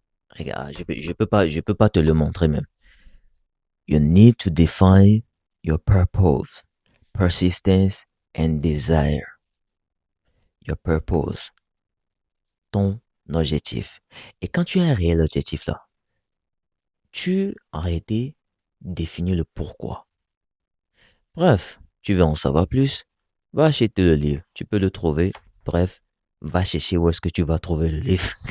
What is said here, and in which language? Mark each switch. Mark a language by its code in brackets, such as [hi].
[fr] Regarde, je peux pas te le montrer même. [en] You need to define your purpose, persistence and desire. Your purpose, [fr] ton objectif. Et quand tu as un réel objectif là, tu en réalité définis le pourquoi. Bref, tu veux en savoir plus, va acheter le livre. Tu peux le trouver. Bref, va chercher où est-ce que tu vas trouver le livre.